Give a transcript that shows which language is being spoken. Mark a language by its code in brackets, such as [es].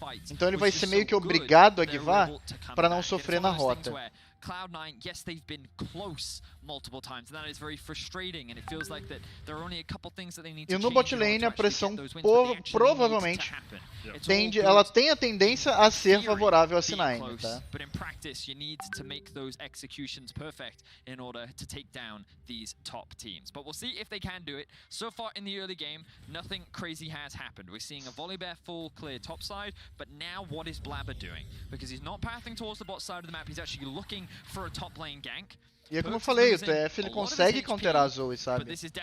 [pt] Então ele vai ser meio que obrigado a givar pra não sofrer na rota. [en] Cloud9, yes, they've been close multiple times, and that is very frustrating, and it feels like that there are only a couple things that they need to change. [pt] E no bot lane a pressão provavelmente ela tem a tendência a ser favorável a C9, tá? [en] But in practice, you need to make those executions perfect in order to take down these top teams. But we'll see if they can do it. So far in the early game, nothing crazy has happened. We're seeing a Volibear full clear top side, but now what is Blabber doing? Because he's not pathing towards the bot side of the map, he's actually looking for a top lane gank. [pt] E é como eu falei, o TF ele consegue counterar a Zoe, sabe?